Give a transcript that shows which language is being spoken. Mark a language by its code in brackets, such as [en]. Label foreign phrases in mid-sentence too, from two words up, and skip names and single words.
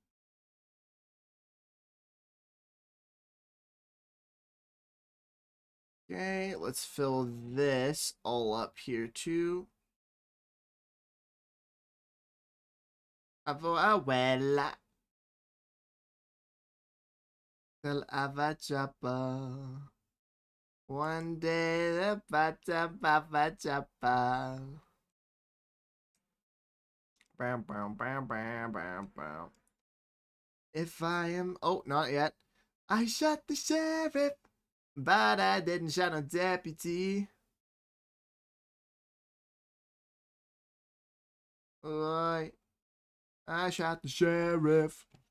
[en] Okay, let's fill this all up here too. Avo abuela. Del avachapa. One day the bata baba chapa. Bam, bam, bam, bam, bam, bam. If I am... Oh, not yet. I shot the sheriff, but I didn't shot a deputy. I shot the sheriff.